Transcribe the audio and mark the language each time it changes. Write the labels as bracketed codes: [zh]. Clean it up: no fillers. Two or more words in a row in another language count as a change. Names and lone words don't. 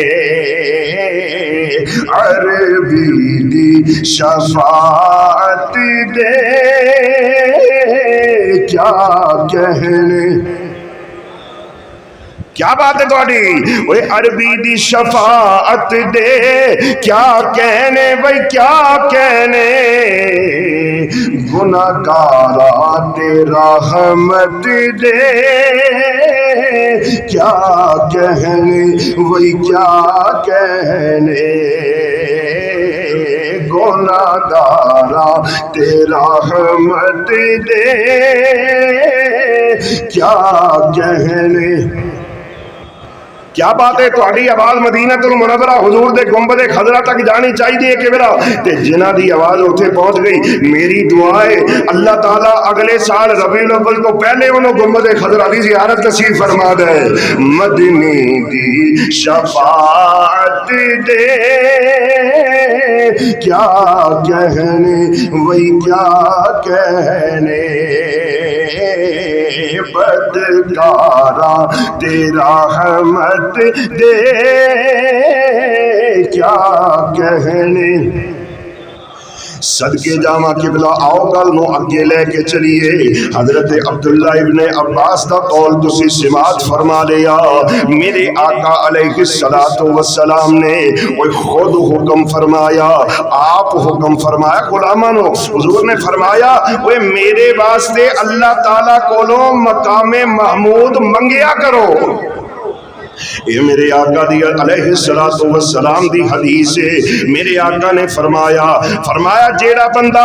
[pa] عربی دی شفاعت دے کیا کہنے. کیا بات ہے تہاڈی اوے عربی دی شفاعت دے کیا کہنے بھئی کیا کہنے. گناہگاراں تے رحمت دے کیا کہنے وہی کیا کہنے. گناہگاراں تے رحمت دے کیا کہنے. کیا بات ہے تہاڈی آواز مدینہ المنورہ حضور دے گنبد خضرا تک جانی چاہیے کہ بلا تے جنہ دی آواز اتنے پہنچ گئی میری دعا ہے اللہ تعالیٰ اگلے سال ربیع الاول تو پہلے انہوں گنبد خضرا دی زیارت نصیب فرما دے مدنی دی شفاعت دے کیا کہنے وہی کیا کہنے بدکارا تیرا رحمت دے کیا کہنے صدقے جاواں قبلہ آؤ گل نو اگے لے کے چلیے حضرت عبداللہ ابن عباس دا قول تسی سماعت فرما لیا میرے آقا [ar] علیہ السلام [pa] نے وہ خود حکم فرمایا آپ حکم فرمایا غلامانو حضور نے فرمایا وہ میرے واسطے اللہ تعالیٰ کولوں مقام محمود منگیا کرو یہ میرے آقا دی [ar] علیہ السلام [pa] دی حدیث ہے میرے آقا نے فرمایا جیڑا بندہ